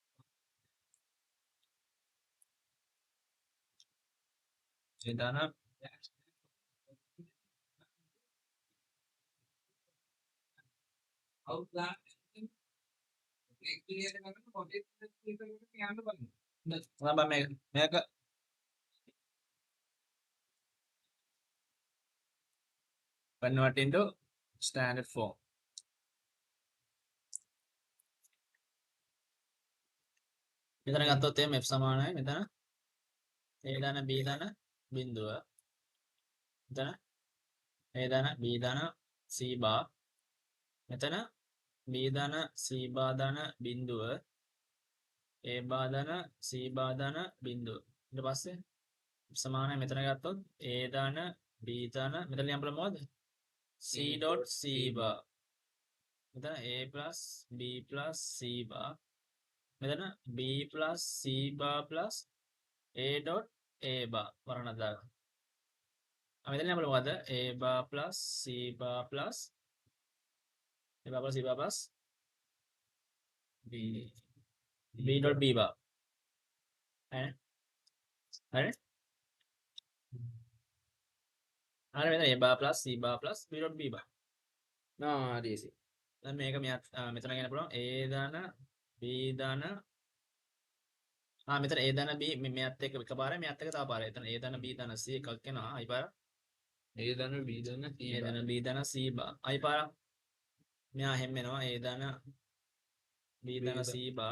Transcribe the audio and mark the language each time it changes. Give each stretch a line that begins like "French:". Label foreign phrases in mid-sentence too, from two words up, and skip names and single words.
Sinhala: Ceritanya kenapa Mega convert into standard form. මෙතන ගත්තොත් එහෙනම් f සමානයි මෙතන a ධන b ධන බිඳුව. මෙතන a ධන b ධන c බා. මෙතන b ධන c බා ධන බිඳුව a බා ධන c බා ධන බිඳුව. ඊට පස්සේ සමානයි මෙතන ගත්තොත් a ධන b ධන මෙතන ලියන්න බලමු මොකද?
English: c dot c bar. මෙතන a plus b plus c bar. මෙතන b plus c bar plus a dot a bar
Sinhala: වරණ දාගන්න. මෙතන ලියන්න බලමු මොකද?
English: a bar plus c bar plus a bar plus c bar plus b dot b bar.
Sinhala: හරිනේ? හරිනේ? හරි මෙතන
English: a bar plus c bar plus b dot b bar.
Sinhala: හරි එසේ. දැන් මේක මෙතන ගන්න පුළුවන් a ධන b ධන මෙතන a ධන b මෙයත් එක්ක එකපාරයි මෙයත් එක්ක තව පාරයි. එතන a ධන b ධන c එකක් එනවා. අයි පාර A ධන B ධන C a ධන b ධන c bar. අයි පාර මෙයා හැම වෙනවා a ධන b ධන c bar.